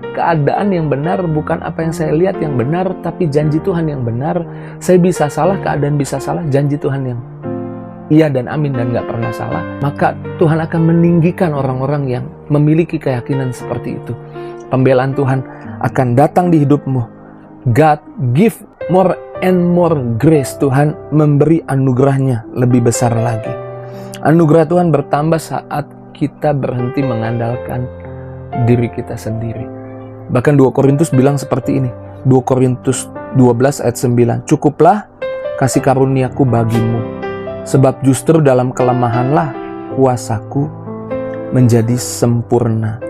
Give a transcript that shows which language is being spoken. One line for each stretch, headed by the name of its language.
Indonesian: keadaan yang benar, bukan apa yang saya lihat yang benar, tapi janji Tuhan yang benar. Saya bisa salah, keadaan bisa salah, janji Tuhan yang iya dan amin dan gak pernah salah. Maka Tuhan akan meninggikan orang-orang yang memiliki keyakinan seperti itu. Pembelaan Tuhan akan datang di hidupmu.
English: God give more and more grace.
Indonesian: Tuhan memberi anugerahnya lebih besar lagi. Anugerah Tuhan bertambah saat kita berhenti mengandalkan diri kita sendiri. Bahkan 2 Korintus bilang seperti ini. 2 Korintus 12 ayat 9. Cukuplah kasih karuniaku bagimu, sebab justru dalam kelemahanlah kuasaku menjadi sempurna.